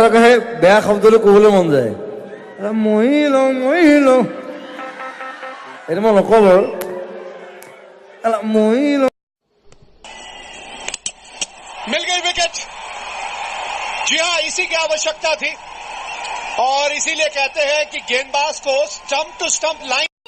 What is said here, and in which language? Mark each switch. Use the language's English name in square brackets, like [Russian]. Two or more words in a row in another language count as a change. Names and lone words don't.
[Assamese] আকৌ সেই বেয়া শব্দটো ক'বলৈ মন যায়, মহিল মহিল, এইটো মই নকওঁ বাৰু, মহিল। [Hindi] मिल गई विकेट। जी हाँ, इसी की आवश्यकता थी और इसीलिए कहते हैं कि गेंदबाज को [English] stump to stump line